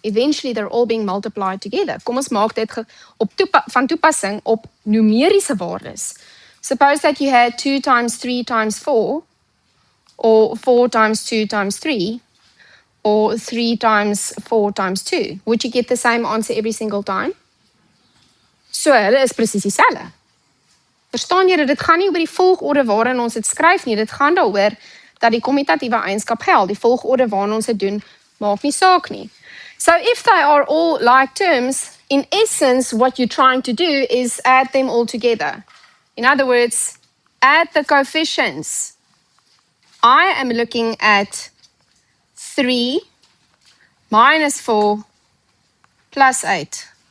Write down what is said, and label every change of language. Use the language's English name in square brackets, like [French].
[English] Eventually, they're all being multiplied together. [Afrikaans] Kom ons maak dit van toepassing op numeriese waardes. [English] Suppose that you had 2 times 3 times 4, or 4 times 2 times 3, or 3 times 4 times 2. Would you get the same answer every single time? [Afrikaans] So, hulle is presies dieselfde. Verstaan julle, dit gaan nie oor die volgorde waarin ons dit skryf nie, dit gaan daaroor dat die kommutatiewe eienskap geld. Die volgorde waarin ons dit doen, maak nie saak nie. [English] So if they are all like terms, in essence, what you're trying to do is add them all together. In other words, add the coefficients. I am looking at 3 minus 4 plus 8.